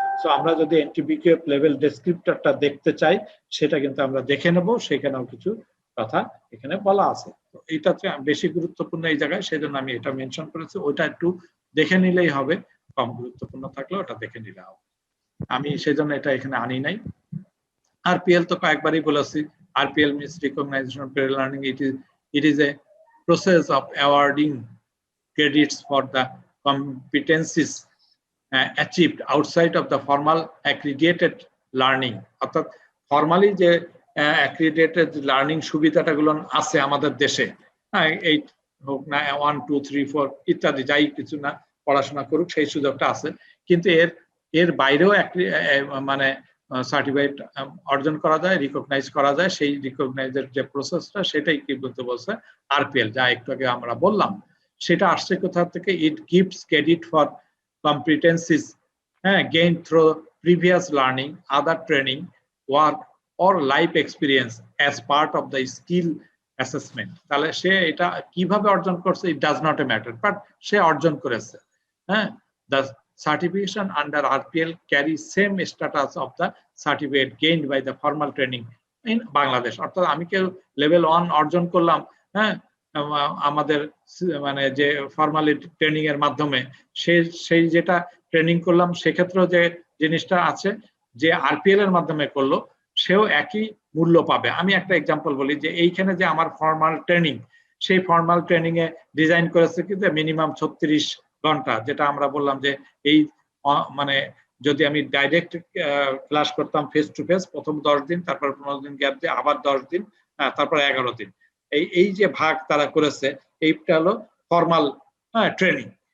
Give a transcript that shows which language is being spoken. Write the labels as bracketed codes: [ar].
[bn] So আমরা যদি এনটিবিকিউ level ডেসক্রিপ্টরটা দেখতে চাই সেটা কিন্তু আমরা দেখে নেব, সেখানেও কিছু কথা এখানে বলা আছে। তো এটা বেশি গুরুত্বপূর্ণ এই জায়গায়, সেই জন্য আমি এটা মেনশন করেছি। ওইটা একটু দেখে নিলেই হবে, কম গুরুত্বপূর্ণ থাকলে ওটা দেখে নিলে হবে, আমি সেই জন্য এটা এখানে আনি নাই। আরপিএল তো কয়েকবারই বলেছি, RPL means recognition pair learning. [en] It is a process of awarding credits for the competencies achieved outside of the formal accredited learning। [bn] অর্থাৎ ফর্মালি যে accredited learning সুবিধাটাগুলো আছে আমাদের দেশে, এই হোক না 1 2 3 4 ইত্যাদি যাই কিছু না পড়াশোনা করুক সেই সুযোগটা আছে, কিন্তু এর বাইরেও মানে সার্টিফিকেট অর্জন করা যায়, রিকগনাইজ করা যায়। সেই রিকগনাইজের যে প্রসেসটা সেটাই কি বলতে বলছে আরপিএল, যা একটু আগে আমরা বললাম। সেটা আসছে কোথা থেকে, [en] It gives credit for competencies gain through previous learning, other training, work or life experience as part of the skill assessment. [bn] তাহলে সে এটা কিভাবে অর্জন করছে, [en] it does not a matter, but [bn] সে অর্জন করেছে। [en] হ্যাঁ, the certification under RPL carries same status of the certificate gained by the formal training in Bangladesh। [bn] অর্থাৎ আমি কেউ লেভেল 1 অর্জন করলাম, হ্যাঁ, আমাদের মানে যে ফর্মালি ট্রেনিং এর মাধ্যমে, সেই যেটা ট্রেনিং করলাম সেক্ষেত্রেও যে জিনিসটা আছে, যে আরপিএল এর মাধ্যমে করলো সেও একই মূল্য পাবে। আমি একটা এক্সাম্পল বলি, যে এইখানে যে আমার ফর্মাল ট্রেনিং, সেই ফর্মাল ট্রেনিং এ ডিজাইন করেছে কিন্তু মিনিমাম 36 ঘন্টা, যেটা আমরা বললাম যে এই মানে যদি আমি ডাইরেক্ট ক্লাস করতাম ফেস টু ফেস, প্রথম 10 দিন, তারপর 15 দিন গ্যাপ দিয়ে আবার 10 দিন, তারপর 11 দিন, এই যে ভাগ তারা করেছে, এইটা হলো ফর্মাল ট্রেনিং।